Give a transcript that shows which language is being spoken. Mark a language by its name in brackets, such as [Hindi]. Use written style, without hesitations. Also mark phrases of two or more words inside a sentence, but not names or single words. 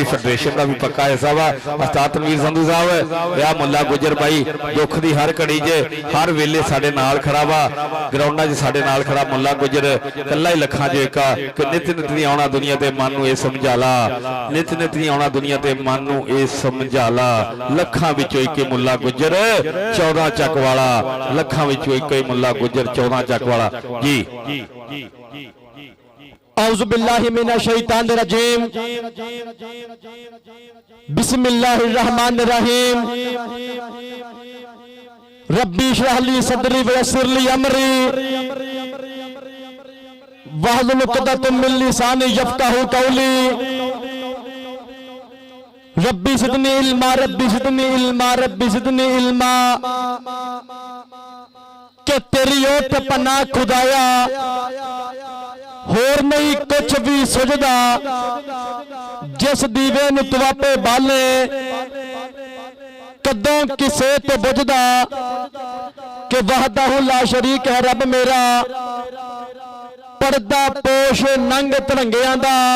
[Punjabi] فیڈریشن دا بھی پکا حصہ وا استاد تنویر سندھو صاحب یا ملا گجر بھائی دکھ دی ہر گھڑی چ ہر ویلے ساڈے نال کھڑا وا گراؤنڈاں 'چ ساڈے نال کھڑا ملا گجر کلا ہی لکھاں 'چوں ایک آ کہ نت نت نہیں آؤنا دنیا تے من نوں ایہہ سمجھالا نت نت نہیں آؤنا دنیا تے من نوں ایہہ سمجھالا لکھاں وچوں ایک ملا گجر 14 چک والا لکھاں وچوں ایک ہی ملا گجر 14 چک والا جی [Arabic] أعوذ بالله من الشيطان الرجيم بسم الله الرحمن الرحيم رب اشرح لي صدري ويسر لي أمري واحلل عقدة من لساني يفقهوا قولي رب زدني علما رب زدني علما رب زدني علما [Punjabi] रब्बी ज़िदनी इल्मा کے تیری اوٹ پناہ خدایا ہور نہیں کجھ بھی سجھدا جس دیوے نوں تو آپے بالے کدوں کسے تو بجھدا کہ [Arabic] وحده لا شريك [Punjabi] ہے رب میرا پردہ پوش ننگ دھڑنگیاں دا